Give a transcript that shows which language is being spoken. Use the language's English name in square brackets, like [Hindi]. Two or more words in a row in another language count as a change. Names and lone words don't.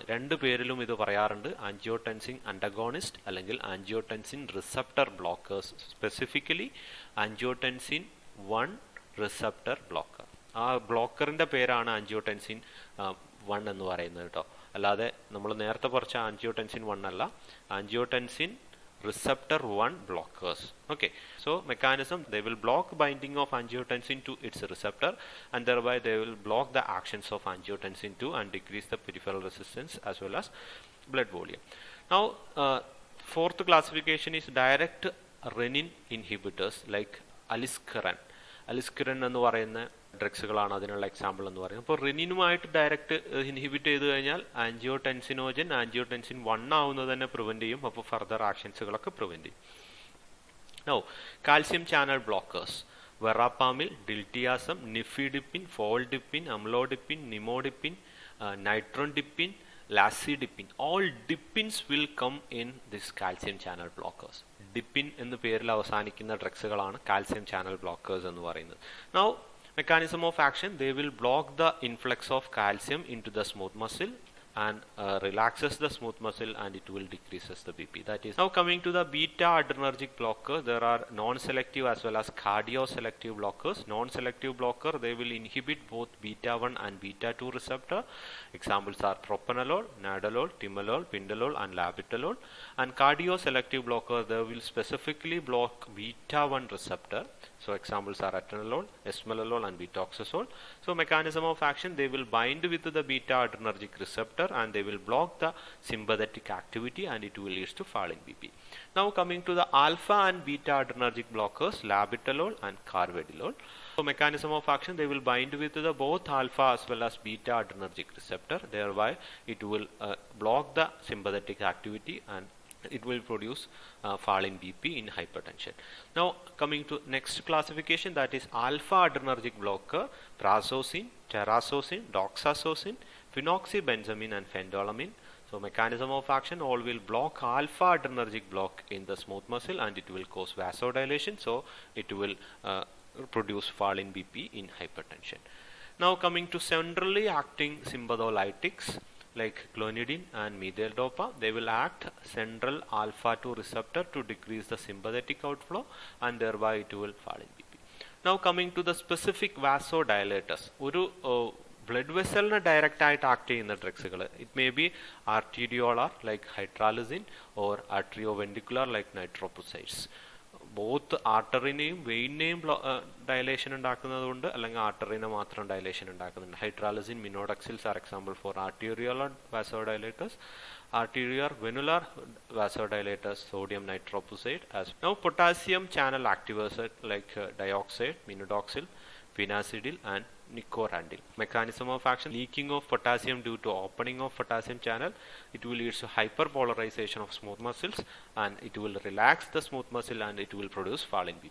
[Malayalam] രണ്ട് പേരിലും ഇത് പറയാറുണ്ട്, [English] angiotensin antagonist [Malayalam] അല്ലെങ്കിൽ [English] angiotensin receptor blockers. specifically angiotensin 1 receptor blocker. [Malayalam] ആ ബ്ലോക്കറിൻ്റെ പേരാണ് ആൻജിയോടെൻസിൻ 1 എന്ന് പറയുന്നത് കേട്ടോ. അല്ലാതെ നമ്മൾ നേരത്തെ പറഞ്ഞ ആൻജിയോടെൻസിൻ 1 അല്ല, [English] angiotensin receptor 1 blockers. Okay, so mechanism, they will block binding of angiotensin to its receptor and thereby they will block the actions of angiotensin 2 and decrease the peripheral resistance as well as blood volume. Now fourth classification is direct renin inhibitors like aliskiren. [Malayalam] Aliskiren എന്ന് പറയുന്ന ഡ്രഗ്സുകളാണ് അതിനുള്ള എക്സാമ്പിൾ എന്ന് പറയുന്നത്. അപ്പോൾ റിനിനുമായിട്ട് [English] direct inhibit [Malayalam] ചെയ്ത് കഴിഞ്ഞാൽ ആൻജിയോടെൻസിനോജൻ ആൻജിയോടെൻസിൻ 1 ആവുന്നത് തന്നെ പ്രിവെന്റ് ചെയ്യും. അപ്പോൾ ഫർദർ ആക്ഷൻസുകളൊക്കെ പ്രിവെന്റ് ചെയ്യും. [English] now calcium channel blockers, [Malayalam] വെറാപ്പാമിൽ, ഡിൽറ്റിയാസം, നിഫിഡിപ്പിൻ, ഫോൾഡിപ്പിൻ, അമ്ലോഡിപ്പിൻ, നിമോഡിപ്പിൻ, നൈട്രോഡിപ്പിൻ, ലാസിഡിപ്പിൻ. [English] all dipines will come in this calcium channel blockers. [Malayalam] ഡിപ്പിൻ എന്ന പേരിൽ അവസാനിക്കുന്ന ഡ്രഗ്സുകളാണ് [English] calcium channel blockers [Malayalam] എന്ന് പറയുന്നത്. [English] നൗ mechanism of action, they will block the influx of calcium into the smooth muscle and relaxes the smooth muscle and it will decreases the BP. That is, now coming to the beta adrenergic blocker, there are non-selective as well as cardio-selective blockers. Non-selective blocker, they will inhibit both beta 1 and beta 2 receptor. Examples are propranolol, nadolol, timolol, pindolol and labetalol. And cardio-selective blocker, they will specifically block beta 1 receptor. So examples are atenolol, esmolol and betoxazole. So mechanism of action, they will bind with the beta adrenergic receptor and they will block the sympathetic activity and it will lead to fall in BP. Now coming to the alpha and beta adrenergic blockers, labetalol and carvedilol. So mechanism of action, they will bind with the both alpha as well as beta adrenergic receptor. Thereby it will block the sympathetic activity and it will produce fall in BP in hypertension. Now coming to next classification, that is alpha adrenergic blocker, prazosin, terazosin, doxazosin, phenoxybenzamine and phendolamine. So mechanism of action, all will block alpha adrenergic block in the smooth muscle and it will cause vasodilation. So it will produce fall in BP in hypertension. Now coming to centrally acting sympatholytics like clonidine and methyl-dopa, they will act central alpha 2 receptor to decrease the sympathetic outflow and thereby it will fall in BP. Now coming to the specific vasodilators, [Malayalam] ഒരു ബ്ലഡ് വെസലിനെ ഡയറക്റ്റ് ആയിട്ട് ആക്ട് ചെയ്യുന്ന ഡ്രഗ്സുകൾ, [English] it may be arteriolar like hydralazine or arteriovenular like nitroprussides. [Malayalam] ബോത്ത് ആർട്ടറിനെയും വെയിനെയും ഡയലേഷൻ ഉണ്ടാക്കുന്നതുകൊണ്ട് അല്ലെങ്കിൽ ആർട്ടറിനെ മാത്രം ഡയലേഷൻ ഉണ്ടാക്കുന്നുണ്ട്. [English] hydralazine, minoxidils are example for arteriolar vasodilators. Arterial venular vasodilators, sodium nitroprusside. As now potassium channel activators like dioxide, minodoxil, phenacedyl and Nicorandil. Mechanism of action: leaking of potassium due to opening of potassium channel. It will lead to hyperpolarization of smooth muscles and it will relax the smooth muscle and it will produce falling beat.